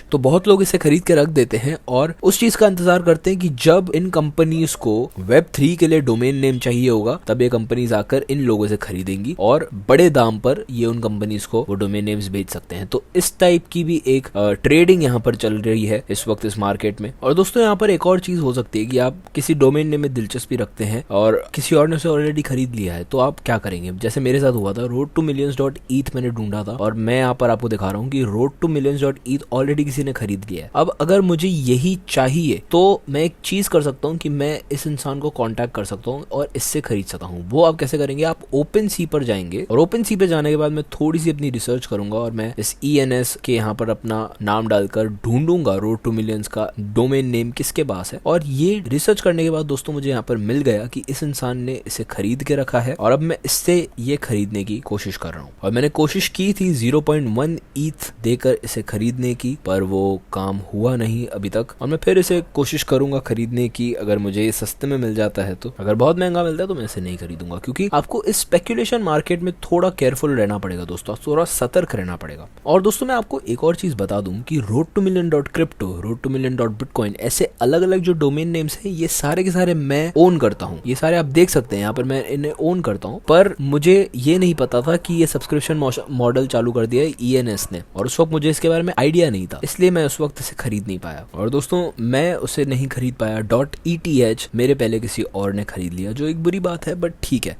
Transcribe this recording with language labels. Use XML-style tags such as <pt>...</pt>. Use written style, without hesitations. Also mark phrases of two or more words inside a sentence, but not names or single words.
<hi>तो बहुत लोग इसे खरीद के रख देते हैं और उस चीज का इंतजार करते हैं कि जब इन कंपनीज को Web3 के लिए</hi> <en>domain name</en> <hi>चाहिए होगा तब ये कंपनीज आकर इन लोगों से खरीदेंगी और बड़े दाम पर ये उन कंपनीज को वो</hi> <en>domain names</en> <hi>बेच सकते हैं। तो इस टाइप की भी एक ट्रेडिंग यहाँ पर चल रही है इस वक्त इस मार्केट में। और दोस्तों यहाँ पर एक और चीज हो सकती है कि आप किसी</hi> <en>domain name</en> <hi>में दिलचस्पी रखते हैं और किसी और ने उसे ऑलरेडी खरीद लिया है, तो आप क्या करेंगे? जैसे मेरे साथ हुआ था, road2millions.eth मैंने ढूंढा था और मैं यहाँ पर आपको दिखा रहा हूँ कि road2millions.eth ऑलरेडी किसी ने खरीद लिया है। अब अगर मुझे यही चाहिए तो मैं एक चीज कर सकता हूँ कि मैं इस इंसान को कॉन्टैक्ट कर सकता हूँ और इससे खरीद सकता हूँ। वो आप कैसे करेंगे? आप OpenSea पर जाएंगे और OpenSea पे जाने के बाद मैं थोड़ी सी अपनी रिसर्च करूंगा और मैं इस ENS के यहाँ पर अपना नाम डालकर ढूंढूंगा road2millions का</hi> <en>domain name</en> <hi>किसके पास है। और ये रिसर्च करने के बाद दोस्तों मुझे यहाँ पर मिल गया कि इस इंसान ने इसे खरीद के रखा है और अब मैं इससे ये खरीदने की कोशिश कर रहा हूँ। और मैंने कोशिश की थी 0.1 ETH देकर इसे खरीदने की, पर वो काम हुआ नहीं अभी तक। और मैं फिर इसे कोशिश करूंगा खरीदने की, अगर मुझे ये सस्ते में मिल जाता है तो। अगर बहुत महंगा मिलता है तो मैं इसे नहीं खरीदूंगा, क्योंकि आपको इस</hi> <en>speculation market</en> <hi>में थोड़ा केयरफुल रहना पड़ेगा दोस्तों, थोड़ा सतर्क रहना पड़ेगा। और दोस्तों मैं आपको एक और चीज बता दूं कि road2million.crypto, road2million.bitcoin ऐसे अलग अलग जो</hi> <en>domain names</en> <hi>हैं ये सारे के सारे मैं ओन करता हूँ। ये सारे आप देख सकते हैं यहाँ पर, मैं इन्हें ओन करता हूँ। पर मुझे ये नहीं पता था कि ये</hi> <en>subscription model</en> <hi>चालू कर दिया है ENS ने, और उस वक्त मुझे इसके बारे में आइडिया नहीं था, इसलिए मैं उस वक्त इसे खरीद नहीं पाया। और दोस्तों मैं उसे नहीं खरीद पाया, .eth मेरे पहले किसी और ने खरीद लिया, जो एक बुरी बात है बट ठीक है।</hi>